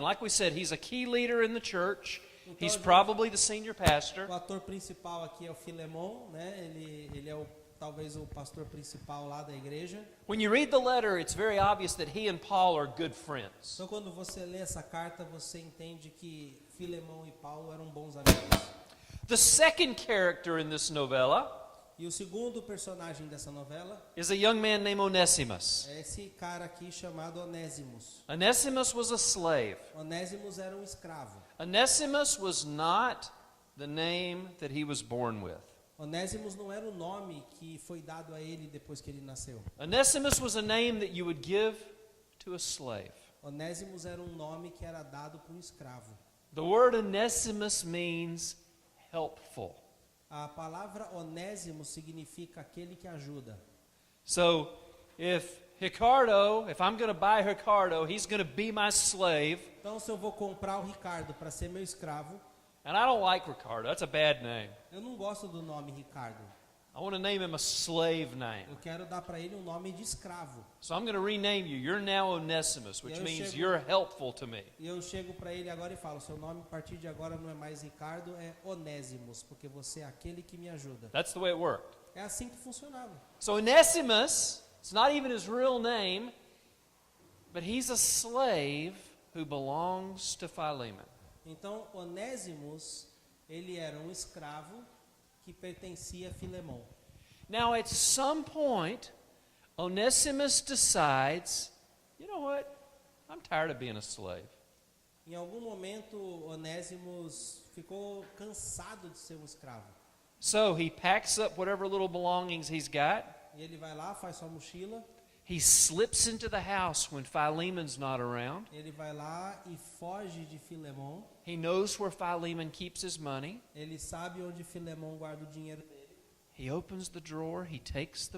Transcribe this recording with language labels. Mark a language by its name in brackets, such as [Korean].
[English] Like we said, he's a key leader in the church. He's probably the senior pastor. [Portuguese] O ator principal aqui é o Filemon, né? Ele é talvez o pastor principal lá da igreja. [English] When you read the letter, it's very obvious that he and Paul are good friends. [Portuguese] Então quando você lê essa carta, você entende que Filemon e Paulo eram bons amigos. [English] The second character in this novella [Portuguese] E o segundo personagem dessa novela [English] is a young man named Onesimus. [Portuguese] é esse cara aqui chamado Onesimus. [English] Onesimus was a slave. [Portuguese] Onesimus era um escravo. [English] Onesimus was not the name that he was born with. [Portuguese] Onesimus não era o nome que foi dado a ele depois que ele nasceu. [English] Onesimus was a name that you would give to a slave. [Portuguese] Onesimus era um nome que era dado para um escravo. [English] The word Onesimus means helpful. [Portuguese] A palavra Onésimo significa aquele que ajuda. [English] So, if I'm going to buy Ricardo, he's going to be my slave. [Portuguese] Então, se eu vou comprar o Ricardo para ser meu escravo, [English] And I don't like Ricardo. That's a bad name. [Portuguese] eu não gosto do nome Ricardo. [English] I want to name him a slave name. [Portuguese] Eu quero dar para ele um nome de escravo. [English] So I'm going to rename you. You're now Onesimus, which means you're helpful to me. [Portuguese] E eu chego para ele agora e falo, seu nome a partir de agora não é mais Ricardo, é Onésimos, porque você é aquele que me ajuda. [English] That's the way it worked. [Portuguese] É assim que funcionava. [English] So Onesimus, it's not even his real name, but he's a slave who belongs to Philemon. [Portuguese] Então, Onésimos, ele era um escravo que pertencia a Filemon. [English] Now, at some point, Onesimus decides, you know what? I'm tired of being a slave. [Portuguese] Em algum momento, Onésimos ficou cansado de ser um escravo. [English] So he packs up whatever little belongings he's got. [Portuguese] E ele vai lá, faz sua mochila. [English] He slips into the house when Philemon's not around. [Portuguese] Ele vai lá e foge de Filemon. [English] He knows where Philemon keeps his money. [Portuguese] Ele sabe onde Filemon guarda o dinheiro dele. [English] He opens the drawer, he takes the